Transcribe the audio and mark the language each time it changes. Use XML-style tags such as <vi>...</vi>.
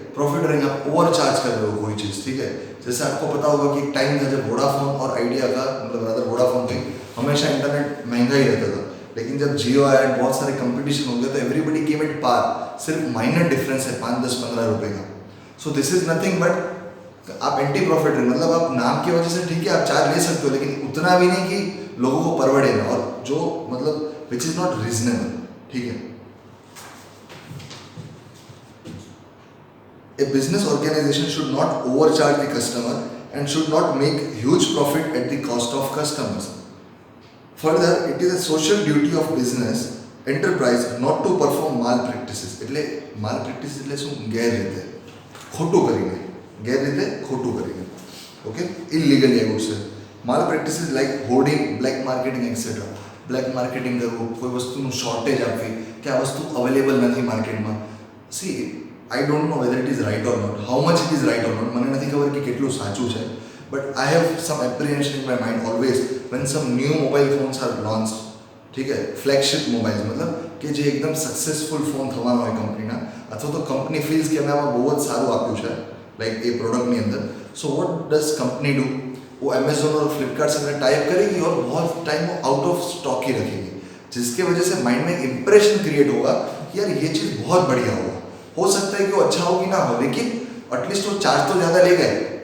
<hi>Profit range, आप over charge कर रहे हो कोई चीज़, ठीक है। जैसे आपको पता होगा कि एक टाइम था जब वोडाफोन और आइडिया का, मतलब रादर वोडाफोन पे हमेशा इंटरनेट महंगा ही रहता था, लेकिन जब जियो आया एंड बहुत सारे कंपटीशन हो गए तो</hi> <en>everybody came at par,</en> <hi>सिर्फ माइनर डिफरेंस है 5, 10, 15 रुपए का।</hi> <en>so this is nothing but</en> <hi>आप एंटी प्रॉफिट रेंज, मतलब आप नाम की वजह से ठीक है आप चार्ज ले सकते हो, लेकिन उतना भी नहीं कि लोगों को परवड़े ना, और जो मतलब</hi> <en>which is not reasonable,</en> <hi>ठीक है।</hi> <en>A business organization should not overcharge the customer and should not make huge profit at the cost of customers. Further, it is a social duty of business enterprise not to perform malpractices.</en> <gu>એટલે malpractices એટલે શું, ગેરરીતે, ખોટું કરીને, ગેરરીતે ખોટું કરીને, okay,</gu> <en>illegally I would say. Malpractices like hoarding, black marketing etc.</en> <gu>Black marketing કરવું, કોઈ વસ્તુનું શોર્ટેજ આપવી કે આ વસ્તુ અવેલેબલ નથી માર્કેટમાં. C</gu> <en>I don't know whether it is right or not,</en> <gu>how much it is right or not, મને નથી ખબર કે કેટલું સાચું છે,</gu> <en>but I have some apprehension in my mind always when some new mobile phones are launched,</en> <hi>ठीक है, flagship mobiles, मतलब</hi> <gu>કે જે એકદમ સક્સેસફુલ ફોન થવાનો હોય કંપનીના, અથવા તો કંપની ફીલ્સ કે અમે આમાં બહુ જ સારું આપ્યું છે લાઈક એ પ્રોડક્ટની અંદર.</gu> <en>so what does</en> <hi>company do, वो अमेजोन और फ्लिपकार्ट से टाइप करेगी और बहुत टाइम वो आउट ऑफ स्टॉक ही रखेगी, जिसके वजह से माइंड में इंप्रेशन क्रिएट होगा कि यार ये चीज़ बहुत बढ़िया होगा। हो सकता है कि वो अच्छा हो कि ना हो, लेकिन एटलीस्ट वो चार्ज तो ज़्यादा ले गए।</hi>